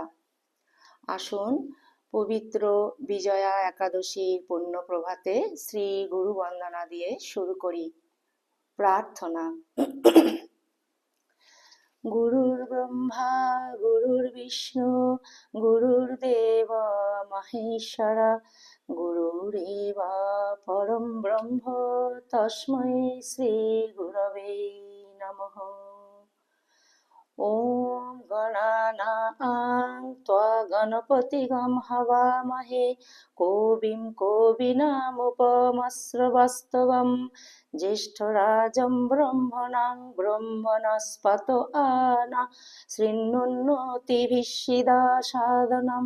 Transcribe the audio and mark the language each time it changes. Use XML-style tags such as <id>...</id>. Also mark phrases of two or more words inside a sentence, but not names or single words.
<bn>আসুন পবিত্র বিজয়া একাদশীর পুণ্য প্রভাতে শ্রী গুরু বন্দনা দিয়ে শুরু করি।</bn> <sa>প্রার্থনা। গুরুর ব্রহ্মা গুরুর বিষ্ণু গুরুর্দেব মহেশ্বর গুরুরেব পরম ব্রহ্ম তস্मै শ্রী গুরবে নমঃ। ॐ गणानां त्वा गणपतिगं हवामहे कविं कवीनामुपमस्रवस्तवं ज्येष्ठराजं ब्रह्मणां ब्रह्मणस्पत आना शृण्वन्नोतिभिः सीदसादनम्।</sa>